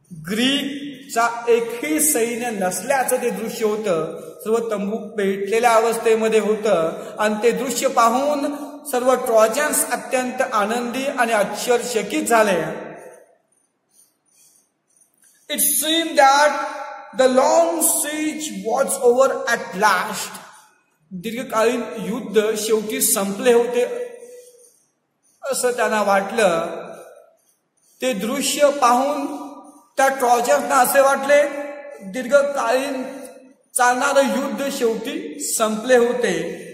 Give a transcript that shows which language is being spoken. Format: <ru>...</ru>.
<mr>ग्रीकचा एकही सैन्य नसल्याचं ते दृश्य होतं. सर्व तंबू पेटलेल्या अवस्थेमध्ये होतं आणि ते दृश्य पाहून सर्व ट्रॉजन्स अत्यंत आनंदी आणि आश्चर्यचकित झाले.</mr> <en>It seemed that the long siege was over at last.</en> <mr>दीर्घकालीन युद्ध शेवटी संपले होते असं त्यांना वाटलं. ते दृश्य पाहून त्या ट्रॉजन्सना असे वाटले दीर्घकालीन चालणारं युद्ध शेवटी संपले होते.</mr>